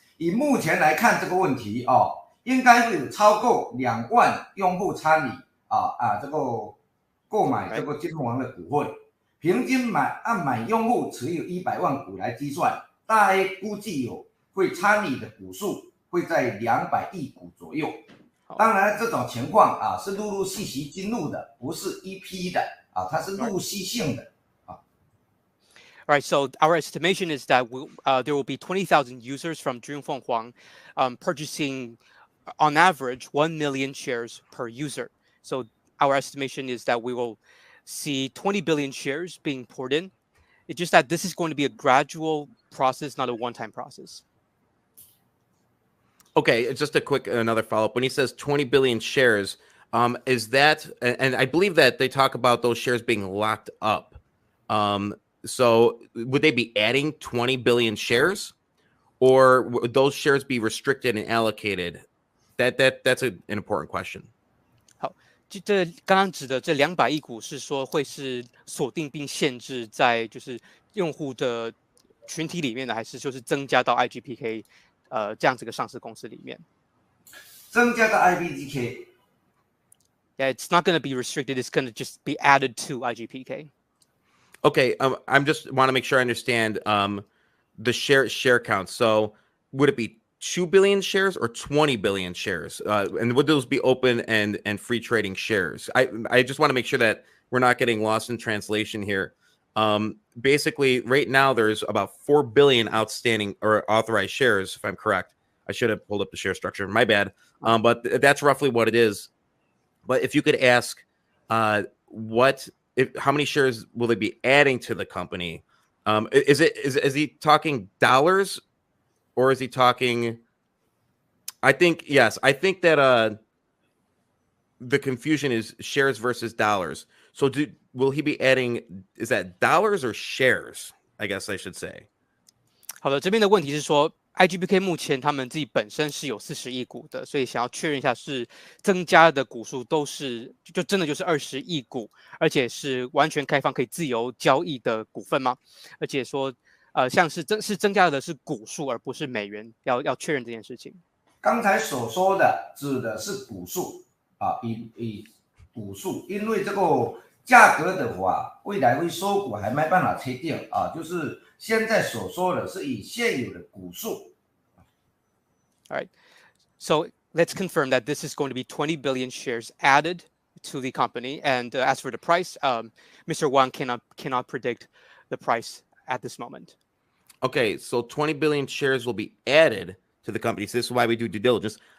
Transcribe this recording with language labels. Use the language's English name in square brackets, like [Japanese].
[Chinese] 以目前来看这个问题应该会有超过2万用户参与这个购买这个金凤凰的股份，平均按买用户持有100万股来计算。大约估计会参与的股数会在200亿股左右。当然，这种情况是陆陆续续进入的，不是一批的它是陆续性的。 [English] All right, so our estimation is that there will be 20,000 users from Jun Fung Wang purchasing, on average, 1 million shares per user. So our estimation is that we will see 20 billion shares being poured in. It's just that this is going to be a gradual process, not a one-time process. Okay, just a quick another follow-up. When he says 20 billion shares, is that, and I believe that they talk about those shares being locked up. So would they be adding 20 billion shares, or would those shares be restricted and allocated? That's an important question. [Chinese] 这刚刚指的这200亿股是说会是锁定并限制在就是用户的群体里面的，还是就是增加到 Igpk 这样子个上市公司里面？增加到 Igpk。 [English] Yeah, it's not going to be restricted. It's going to just be added to Igpk. Okay, I'm just want to make sure I understand the share count. So would it be 2 billion shares or 20 billion shares? And would those be open and free trading shares? I just want to make sure that we're not getting lost in translation here. Basically, right now there's about 4 billion outstanding or authorized shares, if I'm correct. I should have pulled up the share structure. My bad. But that's roughly what it is. But if you could ask, how many shares will they be adding to the company? Is he talking dollars, or is he talking? I think that the confusion is shares versus dollars. So will he be adding? Is that dollars or shares? I guess I should say. [Chinese] 好的，这边的问题是说，IGBK 目前他们自己本身是有40亿股的，所以想要确认一下，是增加的股数都是就真的就是20亿股，而且是完全开放可以自由交易的股份吗？而且说，像是增加的是股数，而不是美元，要确认这件事情。刚才所说的指的是股数啊，以股数，因为这个价格的话，未来会收股还没办法确定啊，就是现在所说的是以现有的股数。 [English] All right, so let's confirm that this is going to be 20 billion shares added to the company. And as for the price, Mr. Wang cannot predict the price at this moment. Okay, so 20 billion shares will be added to the company. So this is why we do due diligence.